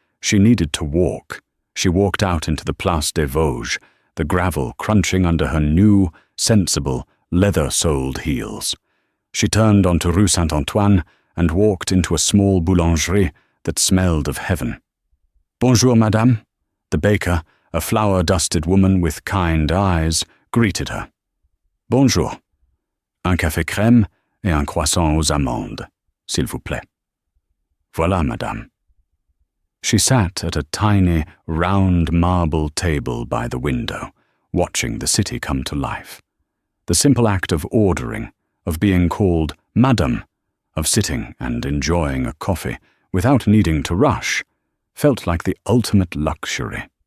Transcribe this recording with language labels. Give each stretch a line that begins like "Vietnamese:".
English: She needed to walk. She walked out into the Place des Vosges, the gravel crunching under her new, sensible, leather-soled heels. She turned onto Rue Saint-Antoine and walked into a small boulangerie that smelled of heaven.
French: "Bonjour, madame."
English: The baker, a flour-dusted woman with kind eyes, greeted her.
French: "Bonjour. Un café crème et un croissant aux amandes, s'il vous plaît." "Voilà, madame."
English: She sat at a tiny, round marble table by the window, watching the city come to life. The simple act of ordering, of being called Madame, of sitting and enjoying a coffee without needing to rush, felt like the ultimate luxury.